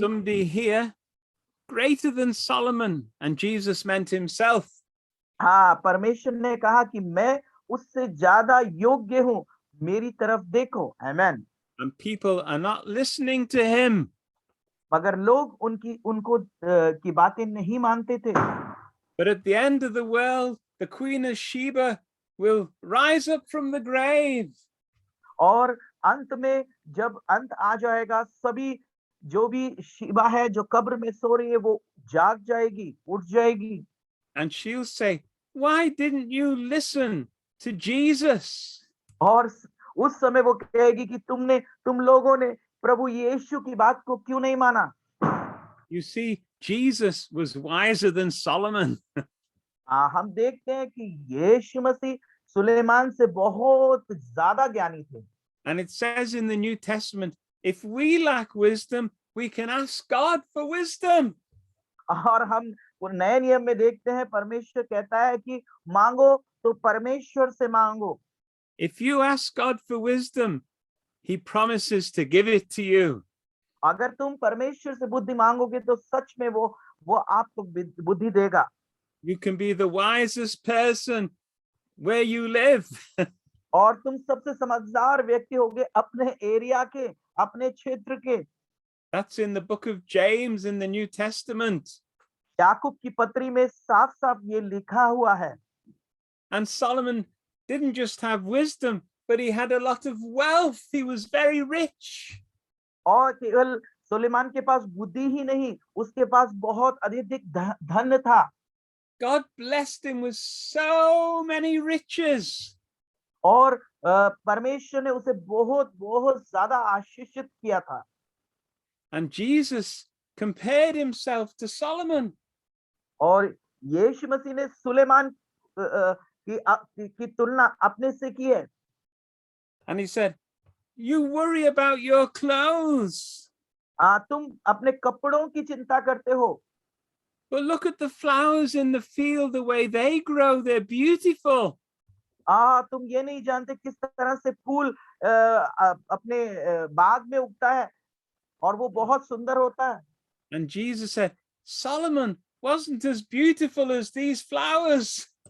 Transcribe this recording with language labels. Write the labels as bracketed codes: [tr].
[en] Somebody here greater than Solomon, and Jesus meant himself. [hi] हाँ, परमेश्वर ने कहा कि मैं उससे ज्यादा योग्य हूँ, मेरी तरफ देखो। आमेन। [en] And people are not listening to him. [hi] मगर लोग उनको की बातें नहीं मानते थे। [en] But at the end of the world, the Queen of Sheba will rise up from the grave. [hi] और अंत में जब अंत आ जाएगा, सभी जो भी शीबा है जो कब्र में सो रही है वो जाग जाएगी, उठ जाएगी। [en] And she'll say, why didn't you listen to Jesus? [hi] और उस समय वो कहेगी कि तुम लोगों ने प्रभु यीशु की बात को क्यों नहीं माना? [en] You see, Jesus was wiser than Solomon. [hi] हम देखते हैं कि यीशु मसीह सुलेमान से बहुत ज्यादा ज्ञानी थे। [en] And it says in the New Testament, if we lack wisdom, we can ask God for wisdom. [hi] और हम नए नियम में देखते हैं, परमेश्वर कहता है कि मांगो तो परमेश्वर से मांगो। [en] If you ask God for wisdom, he promises to give it to you. [hi] अगर तुम परमेश्वर से बुद्धि मांगोगे तो सच में वो आपको बुद्धि देगा। [en] You can be the wisest person where you live. [hi] और तुम सबसे समझदार व्यक्ति होगे अपने एरिया के, अपने क्षेत्र के। [en] That's in the book of James in the New Testament. [hi] याकूब की पत्री में साफ साफ ये लिखा हुआ है। [en] And Solomon didn't just have wisdom, but he had a lot of wealth. He was very rich. [hi] और केवल सुलेमान के पास बुद्धि ही नहीं, उसके पास बहुत अधिक धन था। [en] God blessed him with so many riches. [hi] और परमेश्वर ने उसे बहुत बहुत ज्यादा आशीषित किया था। [en] And Jesus compared himself to Solomon. [hi] और यीशु मसीह ने सुलेमान की तुलना अपने से की है। [en] And he said, you worry about your clothes, [hi] तुम अपने कपड़ों की चिंता करते हो, [en] but look at the flowers in the field, the way they grow, they're beautiful. [hi] तुम ये नहीं जानते किस तरह से फूल अपने बाग में उगता है और वो बहुत सुंदर होता है। [en] And Jesus said, Solomon wasn't as beautiful as these flowers.